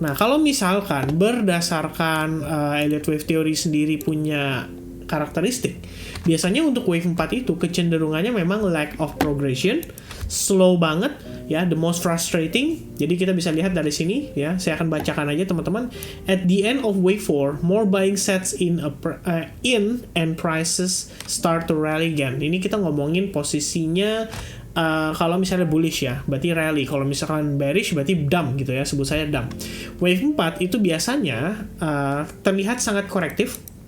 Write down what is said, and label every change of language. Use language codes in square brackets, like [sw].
[id] Nah, kalau misalkan berdasarkan Elliott Wave Theory sendiri punya karakteristik, biasanya untuk Wave 4 itu kecenderungannya memang [en] lack of progression, [id] slow banget, ya, [en] the most frustrating. [id] Jadi kita bisa lihat dari sini, ya, saya akan bacakan aja teman-teman. [en] At the end of Wave 4, more buying sets in and prices start to rally again. [id] Ini kita ngomongin posisinya. Kalau misalnya bullish ya, berarti rally. Kalau misalkan bearish, berarti dump gitu ya, sebut saya dump. Wave 4 itu biasanya terlihat sangat korektif.